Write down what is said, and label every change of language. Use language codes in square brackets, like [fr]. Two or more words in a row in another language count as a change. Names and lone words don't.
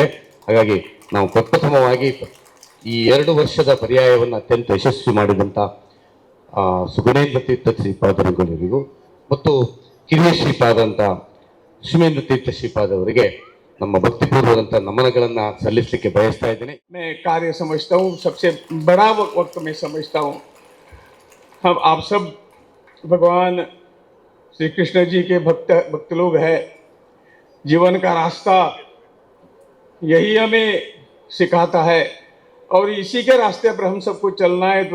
[kn] ಹಾಗಾಗಿ ನಾವು ಪ್ರಪ್ರಥಮವಾಗಿ ಈ 2 ವರ್ಷದ ಪರ್ಯಾಯವನ್ನು ಅತ್ಯಂತ ಯಶಸ್ವಿ ಮಾಡಿದಂಥ ಸುಗುಣೇಂದ್ರ ತೀರ್ಥ ಶ್ರೀಪಾದರಿಗೂ ಮತ್ತು ಕಿರಿಯ ಶ್ರೀಪಾದಂಥ ಶಿವೇಂದ್ರ ತೀರ್ಥ ಶ್ರೀಪಾದವರಿಗೆ ನಮ್ಮ ಭಕ್ತಿಪೂರ್ವದಂಥ ನಮನಗಳನ್ನು ಸಲ್ಲಿಸಲಿಕ್ಕೆ ಬಯಸ್ತಾ ಇದ್ದೇನೆ. [hi] मैं कार्य समझता हूँ, सबसे बड़ा वक्त मैं समझता हूँ। हम आप सब भगवान श्री कृष्ण जी के भक्त लोग हैं। जीवन का रास्ता यही हमें सिखाता है और इसी के रास्ते पर हम सबको चलना है।